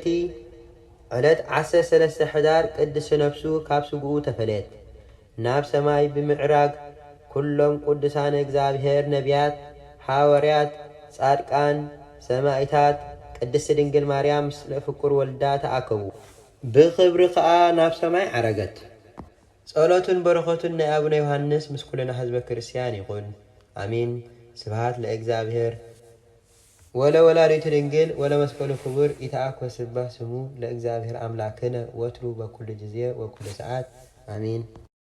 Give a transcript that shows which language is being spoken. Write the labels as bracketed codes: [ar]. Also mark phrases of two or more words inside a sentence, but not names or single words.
[ti] ዕለት 13 ሕዳር ቅድስ ነፍሱ ካብ ስጉኡ ተፈለየት። ናብ ሰማይ ብምዕራግ ኩሎም ቅዱሳን እግዚአብሔር ነቢያት፣ ሓዋርያት፣ ጻድቃን፣ ሰማዕታት ቅድስት ድንግል ማርያም [gez] ምስለ ፍቁር ወልዳ [ti] ተኣከቡ። ብኽብሪ ኸዓ ናብ ሰማይ ዓረገት። ጸሎቱን በረኸቱን ናይ ኣቡነ ዮሃንስ ምስ ኩልና ህዝበ ክርስቲያን ይኹን አሜን። [gez] ስብሐት ለእግዚአብሔር ወለወላዲቱ ድንግል ወለመስቀሉ ክቡር ኢተአኮ ስብሐ ስሙ ለእግዚአብሔር አምላክነ ወትሩ በኩሉ ጊዜ ወኩሉ ሰዓት አሜን።